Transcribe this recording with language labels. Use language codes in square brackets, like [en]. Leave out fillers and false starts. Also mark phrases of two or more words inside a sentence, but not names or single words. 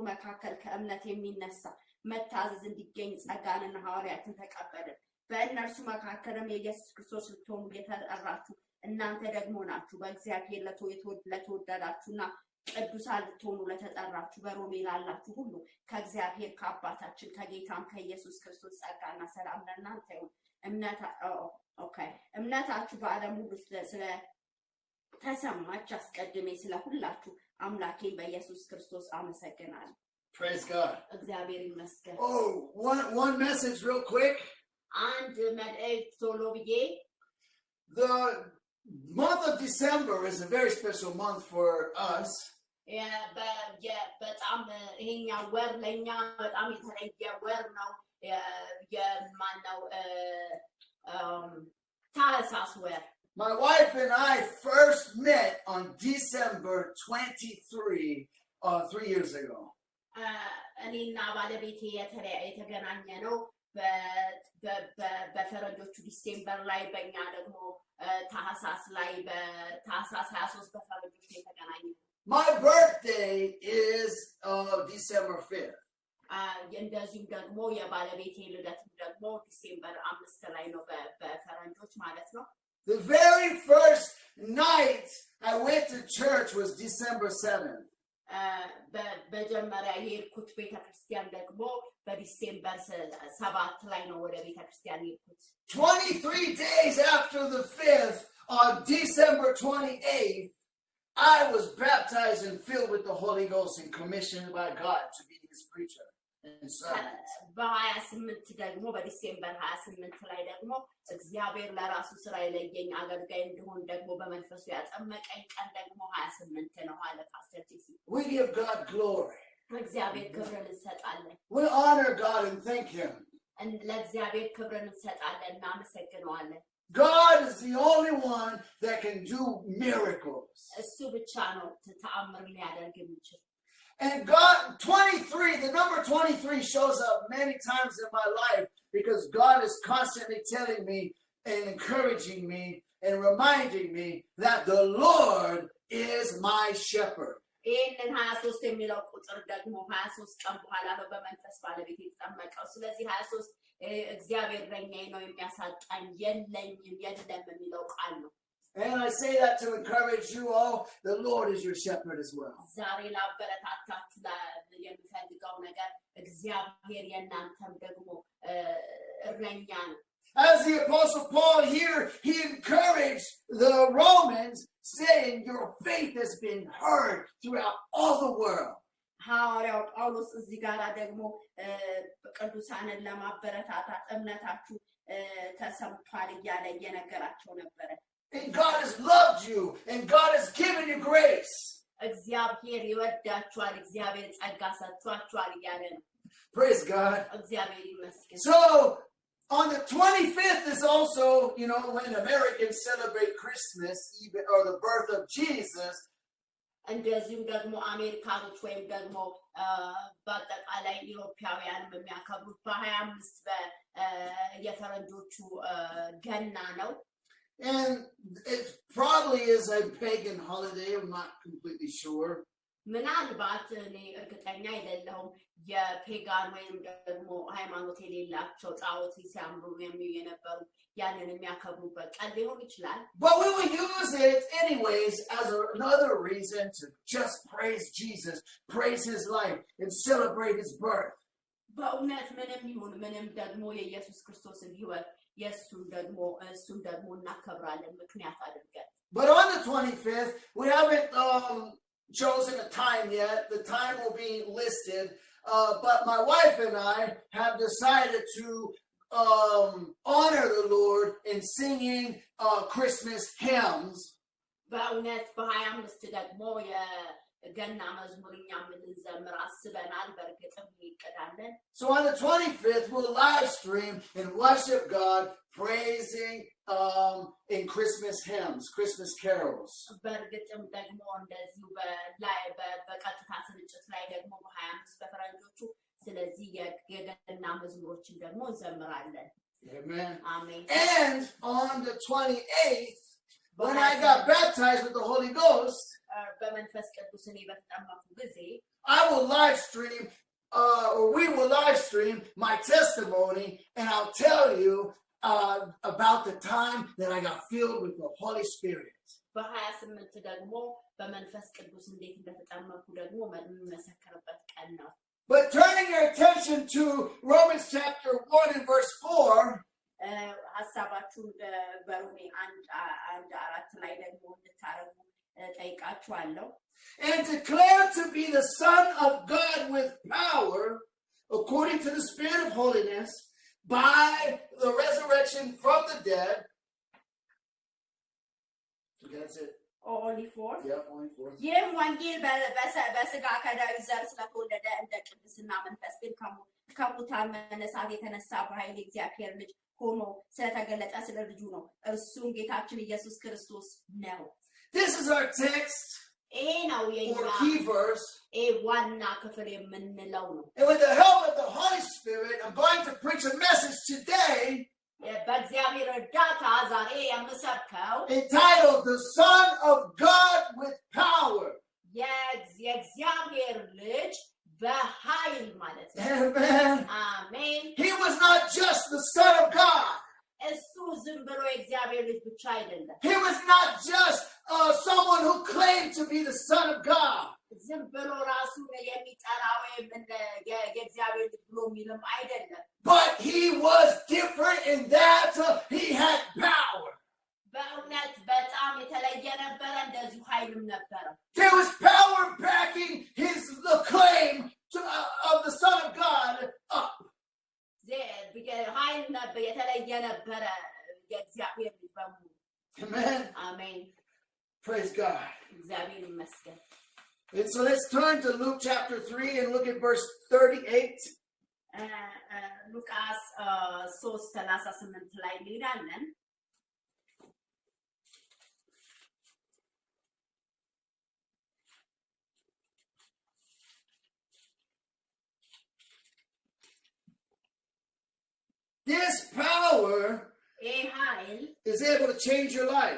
[am] መካከል ከእምነት የሚነሳ መታዘዝ እንዲገኝ ጸጋንና ሐዋርያትን ተቀበልን። በእነርሱ መካከልም የኢየሱስ ክርስቶስ ልትሆኑ የተጠራችሁ እናንተ ደግሞ ናችሁ። በእግዚአብሔር ለተወደዳችሁና ቅዱሳን ልትሆኑ ለተጠራችሁ በሮሜ ላላችሁ ሁሉ ከእግዚአብሔር ከአባታችን ከጌታም ከኢየሱስ ክርስቶስ ጸጋና ሰላም ለእናንተ ይሁን። እምነታችሁ በዓለም ሁሉ ስለ ተሰማች አስቀድሜ ስለ ሁላችሁ አምላኬን በኢየሱስ ክርስቶስ አመሰግናለሁ። [en] Praise God. [am] እግዚአብሔር ይመስገን። [en] Oh, one message real quick. [am] አንድ መልእክት ቶሎ ብዬ [en] The month of December is a very special month for us. [am] በጣም ይሄኛው ወር ለኛ በጣም የተለየ ወር ነው። የማነው ታህሳስ ወር። [en] My wife and I first met on December 23, 3 years ago. [am] እኔና ባለቤቴ የተገናኘ ነው በፈረንጆቹ ዲሴምበር ላይ በእኛ ደግሞ ታህሳስ ላይ በታህሳስ 23 በፈረንጆቹ የተገናኘ ነው። [en] My birthday is December 5th. [am] እንደዚሁም ደግሞ የባለቤቴ ልደት ደግሞ ዲሴምበር 5 ላይ ነው በፈረንጆች ማለት ነው። [en] The very first night I went to church was December 7th. [am] በመጀመሪያ የሄድኩት ቤተክርስቲያን ደግሞ በዲሴምበር 7 ላይ ነው ወደ ቤተክርስቲያን የሄድኩት። [en] 23 days after the 5th, on December 28th, I was baptized and filled with the Holy Ghost and commissioned by God to be his preacher and servant. [am] በ28 ደግሞ በዲሴምበር 28 ላይ ደግሞ እግዚአብሔር ለራሱ ስራ የለየኝ አገልጋይ እንደሆን ደግሞ በመንፈሱ ያጠመቀኝ ቀን ደግሞ 28 ነው አለ ፓስተር ጂሲ። [en] We give God glory. [am] እግዚአብሔር ክብርን እንሰጣለን። [en] We honor God and thank him. [am] ለእግዚአብሔር ክብርን እንሰጣለን እናመሰግነዋለን። [en] God is the only one that can do miracles. [am] እሱ ብቻ ነው ተአምር ሊያደርግ የሚችል። [en] And God, 23, the number 23 shows up many times in my life because God is constantly telling me and encouraging me and reminding me that the Lord is my shepherd. [am] ይህንን 23 የሚለው ቁጥር ደግሞ 23 ቀን በኋላ ነው በመንፈስ ባለቤት የተጠመቀው። ስለዚህ 23 እግዚአብሔር እረኛዬ ነው የሚያሳጣኝ የለም የሚለው ቃል ነው። [en] And I say that to encourage you all. The Lord is your shepherd as well. [am] ዛሬ ላበረታታችሁ የምፈልገው ነገር እግዚአብሔር የእናንተም ደግሞ እረኛ ነው። [en] As the Apostle Paul here, he encouraged the Romans, saying, your faith has been heard throughout all the world. [am] ሐዋርያው ጳውሎስ እዚህ ጋር ደግሞ ቅዱሳንን ለማበረታታት እምነታችሁ ተሰምቷል እያለ እየነገራቸው ነበረ። [en] And God has loved you, and God has given you grace. [am] እግዚአብሔር ይወዳችኋል፣ እግዚአብሔር ጸጋ ሰጥቷችኋል እያለ ነው። [en] Praise God. [am] እግዚአብሔር ይመስገን። [en] So, on the 25th is also, when Americans celebrate Christmas, even or the birth of Jesus. [am] እንደዚሁም ደግሞ አሜሪካኖች ወይም ደግሞ በአጠቃላይ ኢሮፓውያንም የሚያከብሩት በ25 የፈረንጆቹ ገና ነው። [en] And it probably is a pagan holiday. I'm not completely sure. [am] ምናልባት እኔ እርግጠኛ አይደለሁም የፔጋን ወይም ደግሞ ሃይማኖት የሌላቸው ጣዖት ሲያምሩ የነበሩ ያንን የሚያከብሩበት ቀን ሊሆን ይችላል። [en] But we will use it anyways as another reason to just praise Jesus, praise his life, and celebrate his birth. [am] በእውነት ምንም ይሁን ምንም ደግሞ የኢየሱስ ክርስቶስን ሕይወት እሱን ደግሞ እናከብራለን ምክንያት አድርገን። [en] But on the 25th, we haven't chosen a time yet. The time will be listed. But my wife and I have decided to honor the Lord in singing Christmas hymns. [am] በእውነት በ25 ደግሞ የገና መዝሙርኛ የምንዘምር አስበናል። በእርግጥም ይቀዳለን። [en] So on the 25th, we'll live stream and worship God, praising in Christmas hymns, Christmas carols. [am] በእርግጥም ደግሞ እንደዚሁ በቀጥታ ስርጭት ላይ ደግሞ በ25 በፈረንጆቹ ስለዚህ የገና መዝሙሮችን ደግሞ እንዘምራለን። [en] Amen. Amen. And on the 28th, when I got baptized with the Holy Ghost, [am] በመንፈስ ቅዱስ እኔ በተጠመቅኩ ጊዜ [en] I will live stream, or we will live stream my testimony, and I'll tell you about the time that I got filled with the Holy Spirit. [am] በ28 ደግሞ በመንፈስ ቅዱስ እንዴት እንደተጠመቁ ደግሞ መመሰከርበት ቀን ነው [en] But turning your attention to Romans chapter 1 and verse 4 [am] ሐሳባችሁን በሮሜ 1:4 ላይ ደግሞ እንድታረጉ ጠይቃችኋለሁ [en] and declare to be the son of God with power according to the spirit of holiness by the resurrection from the dead. That's it. Only 4? Yeah, only 4. [am] ይህም ወንጌል በስጋ ከዳዊት ዘር ስለተወለደ እንደ ቅድስና መንፈስ ግን ከሙታን መነሳት የተነሳ በኃይል እግዚአብሔር ልጅ ሆኖ ስለተገለጠ ስለ ልጁ ነው እርሱም ጌታችን ኢየሱስ ክርስቶስ ነው [en] This is our text [am] ነው [en] or key verse. [am] ዋና ክፍል የምንለው ነው [en] And with the help of the Holy Spirit, I'm going to preach a message today [am] በእግዚአብሔር እርዳታ ዛሬ የምሰብከው [en] entitled The Son of God with Power. [am] የእግዚአብሔር ልጅ በኃይል ማለት ነው [en] Amen. [am] አሜን [en] He was not just the Son of God. [am] እሱ ዝም ብሎ የእግዚአብሔር ልጅ ብቻ አይደለም [en] He was not just someone who claimed to be the Son of God. [am] ዝም ብሎ ራሱን የሚጠራ ወይም የእግዚአብሔር ልጅ ብሎ የሚልም አይደለም [en] But he was different in that he had power. [am] በእውነት በጣም የተለየ ነበረ እንደዚሁ ኃይልም ነበረ [en] There was power backing the claim of the Son of God up. [am] ኃይል ነበር የተለየ ነበረ የእግዚአብሔር ልጅ በሙሉ [en] Amen. [am] አሜን [en] Praise God. [am] እግዚአብሔር ይመስገን [en] And so let's turn to Luke chapter 3 and look at verse 38. [am] ሉቃስ 3:38 ላይ እንሄዳለን [en] This power is able to change your life.